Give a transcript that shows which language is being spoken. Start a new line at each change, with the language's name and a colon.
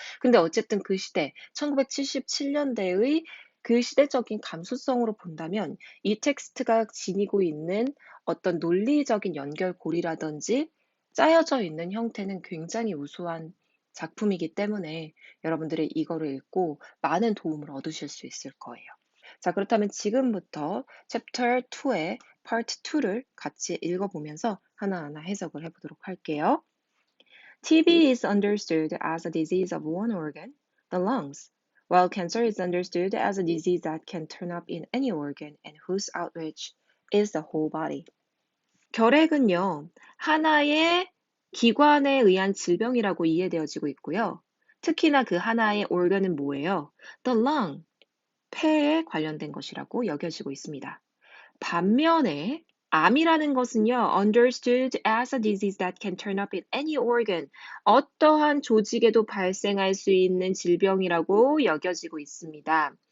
Korean: 근데 어쨌든 그 시대, 1977년대의 그 시대적인 감수성으로 본다면 이 텍스트가 지니고 있는 어떤 논리적인 연결고리라든지 짜여져 있는 형태는 굉장히 우수한 작품이기 때문에 여러분들이 이거를 읽고 많은 도움을 얻으실 수 있을 거예요. 자, 그렇다면 지금부터 챕터 2의 파트 2를 같이 읽어보면서 하나하나 해석을 해보도록 할게요.
English: TB is understood as a disease of one organ, the lungs, while cancer is understood as a disease that can turn up in any organ and whose outreach is the whole body.
Korean: 결핵은요, 하나의 기관에 의한 질병이라고 이해되어지고 있고요. 특히나 그 하나의 organ은 뭐예요?
English: The lung,
Korean: 폐에 관련된 것이라고 여겨지고 있습니다. 반면에 암이라는 것은요,
English: understood as a disease that can turn up in any organ,
Korean: 어떠한 조직에도 발생할 수 있는 질병이라고 여겨지고 있습니다.